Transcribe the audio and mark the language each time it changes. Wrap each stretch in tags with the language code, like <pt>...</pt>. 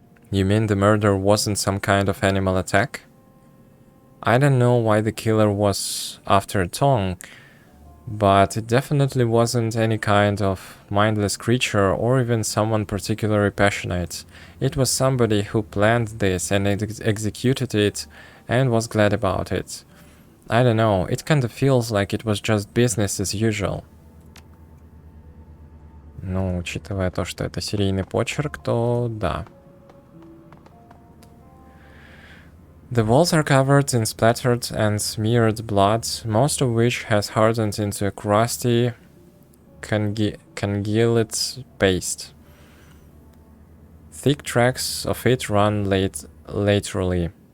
<en>You mean the murder wasn't some kind of animal attack? I don't know why the killer was after Tong, but it definitely wasn't any kind of mindless creature or even someone particularly passionate. It was somebody who planned this and executed it and was glad about it. I don't know, it kinda feels like it was just business as usual.</en> <ru>Ну, учитывая то, что это серийный почерк, то да.</ru> <en>The walls are covered in splattered and smeared blood, most of which has hardened into a crusty, congealed paste. Thick tracks of it run laterally.</en>